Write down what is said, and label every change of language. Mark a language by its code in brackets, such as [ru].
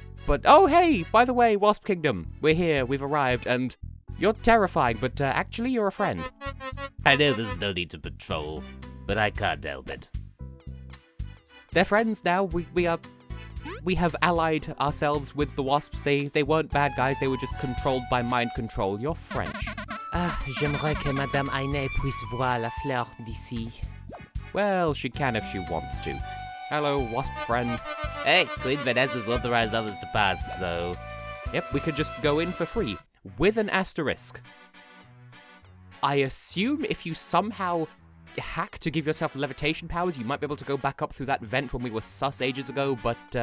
[en] But, oh, hey, by the way, Wasp Kingdom, we're here, we've arrived, and you're terrifying, but actually you're a friend. I know there's no need to patrol, but I can't help it. They're friends now, we have allied ourselves with the wasps. They weren't bad guys, they were just controlled by mind control. You're French. [fr] J'aimerais que Madame Aine puisse voir la fleur d'ici. [en] Well, she can if she wants to. Hello, wasp friend. Hey, Queen Vanessa's authorized others to pass, so... Yep, we could just go in for free. With an asterisk. I assume if you somehow hack to give yourself levitation powers, you might be able to go back up through that vent when we were sus ages ago, but,